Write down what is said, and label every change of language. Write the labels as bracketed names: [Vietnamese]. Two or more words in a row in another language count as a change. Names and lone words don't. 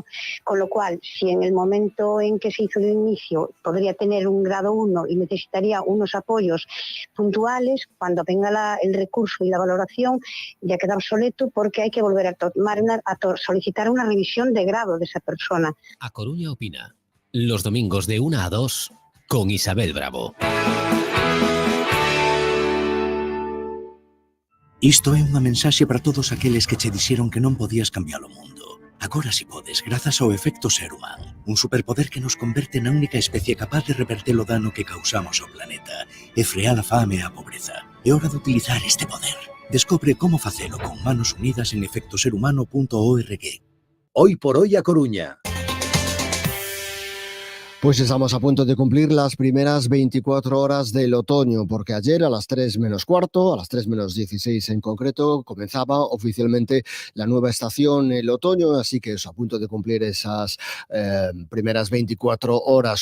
[Spanish] Con lo cual, si en el momento en que se hizo el inicio podría tener un grado 1 y necesitaría unos apoyos puntuales, cuando venga el recurso y la valoración ya queda obsoleto porque hay que volver a solicitar una revisión de grado de esa persona. A Coruña Opina, los domingos de 1 a 2 con Isabel Bravo. [Galician] Isto é unha mensaxe para todos aqueles que che dixeron que non podías cambiar o mundo. Agora si podes, grazas ao efecto ser humano. Un superpoder que nos converte na única especie capaz de reverter o dano que causamos ao planeta e frear a fame e a pobreza. É hora de utilizar este poder. Descobre como facelo con manos unidas en efectoserhumano.org. [Spanish] Hoy por hoy a Coruña. Pues estamos a punto de cumplir las primeras 24 horas del otoño, porque ayer a las 3 menos cuarto, a las 3 menos 16 en concreto, comenzaba oficialmente la nueva estación, el otoño, así que es a punto de cumplir esas primeras 24 horas.